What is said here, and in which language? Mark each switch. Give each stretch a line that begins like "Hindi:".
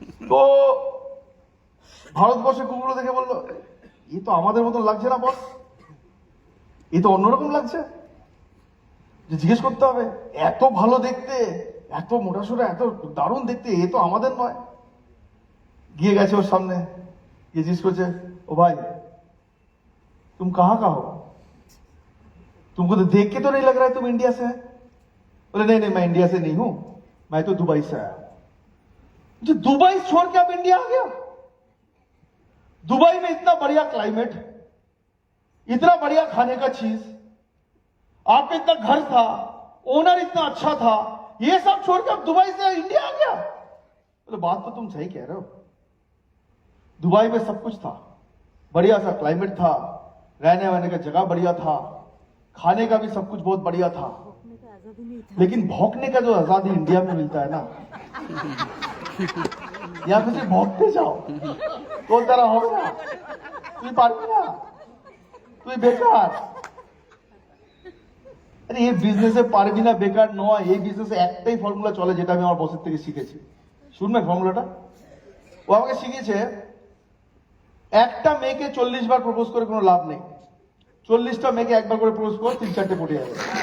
Bangla: তো ভারতবর্ষের কুকুরগুলো দেখে বললো, এ তো আমাদের মতন লাগছে না বস, এ তো অন্যরকম লাগছে। যে জিজ্ঞেস করতে হবে, এত ভালো দেখতে, এত মোটাসোটা, এত দারুণ দেখতে, এ তো আমাদের নয়। গিয়ে গেছে ওর সামনে, গিয়ে জিজ্ঞেস করছে, ও ভাই
Hindi: तुम कहाँ का हो? तुमको तो देख के तो नहीं लग रहा है तुम इंडिया से है। बोले नहीं नहीं, मैं इंडिया से नहीं हूं, मैं तो दुबई से आया। जो दुबई छोड़ के आप इंडिया आ गया? दुबई में इतना बढ़िया क्लाइमेट, इतना बढ़िया खाने का चीज, आपका इतना घर था, ओनर इतना अच्छा था, ये सब छोड़ के आप दुबई से इंडिया आ गया? बोले बात तो तुम सही कह रहे हो, दुबई में सब कुछ था, बढ़िया सा क्लाइमेट था, रहने वहने का जगह बढ़िया था, खाने का भी सब कुछ बहुत बढ़िया था, लेकिन भौंकने का जो आजादी इंडिया में मिलता है ना, यहाँ पे सिर्फ भौंकते जाओ तो तरह
Bangla: হবে না, তুই পারবি না, তুই বেকার। আরে এই বিজনেসে পারবি না বেকার নয়, এই বিজনেসে একটাই ফর্মুলা চলে যেটা আমি আমার বসের থেকে শিখেছি। শুনবেন ফর্মুলাটা? ও আমাকে শিখিয়েছে, একটা মেয়েকে 40 বার প্রপোজ করে কোনো লাভ নেই, 40টা মেয়েকে একবার করে প্রপোজ কর, 3-4টে পড়ে যাবে।